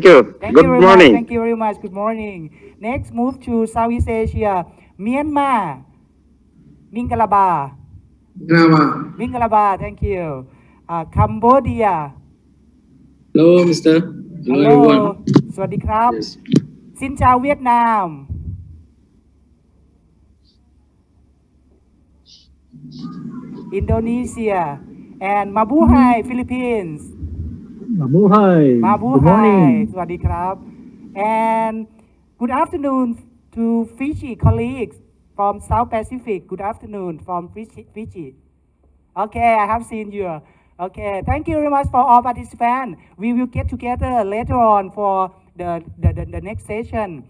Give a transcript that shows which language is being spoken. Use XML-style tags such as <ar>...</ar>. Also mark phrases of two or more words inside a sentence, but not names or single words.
<en>Good you very morning. much. Thank you very much. Good morning. Next, move to Southeast Asia. Myanmar. Mingalaba. Thank you. Cambodia. Hello, Mr. Hello, everyone.</en> <th>สวัสดีครับ</th> <en>Yes.</en> <vi>Xin chào Việt Nam. Indonesia.</vi> <en>And Mabuhay, Philippines. Mabuhay. Good morning.</en> <th>สวัสดีครับ</th> <en>And good afternoon to Fiji colleagues from South Pacific. Good afternoon from Fiji. Okay, I have seen you. Okay, thank you very much for all participants. We will get together later on for the next session.</en>